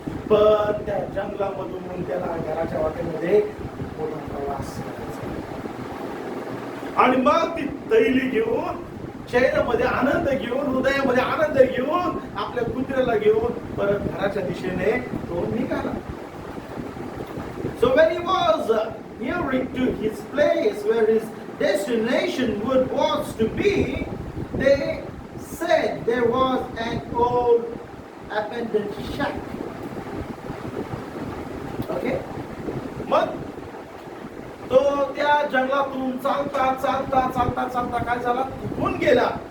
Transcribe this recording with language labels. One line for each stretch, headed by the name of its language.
Marathi: पण त्या जंगलामधून त्याला घराच्या वाटेमध्ये मोठा प्रवास करायचा. आणि मग ती तैली घेऊन, चेहऱ्यामध्ये आनंद घेऊन, हृदयामध्ये आनंद घेऊन, आपल्या कुत्र्याला घेऊन परत घराच्या दिशेने तो निघाला.
English: So when he was nearing to his place where his destination was to be, they said there was an old abandoned shack. Okay?
Marathi: मग तो त्या जंगलातून चालता चालता चालता चालता काय झाला, थकून गेला.